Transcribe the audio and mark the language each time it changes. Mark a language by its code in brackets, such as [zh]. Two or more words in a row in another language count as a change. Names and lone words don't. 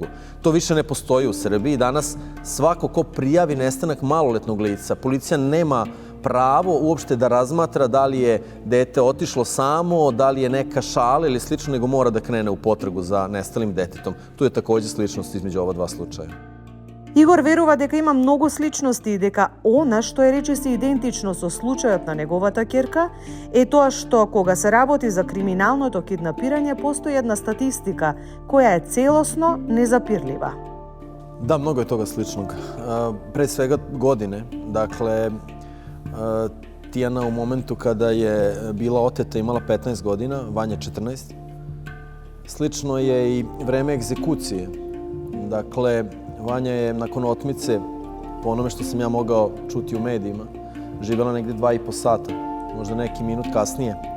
[sr] To više ne postoji u Srbiji. Danas svako ko prijavi nestanak maloletnog lica, policija nema pravo uopšte da razmatra da li je dete otišlo samo, da li je neka šala ili slično, nego mora da krene u potragu za nestalim detetom. Tu je takođe sličnost između ova dva slučaja. [mk] Игор верува дека има многу сличности и дека она што е речиси идентично со случајот на неговата ќерка е тоа што кога се работи за криминалното киднапирање постои една статистика која е целосно незапирлива. [sr] Da, mnogo je toga sličnog. Pre svega godine. Dakle, Tijana u momentu kada je bila oteta imala 15 godina, Vanja 14. Slično je i vreme egzekucije. Dakle, Vanja je nakon otmice, po onome što sam ja mogao čuti u medijima, živjela negdje 2,5 sata, možda neki minut kasnije.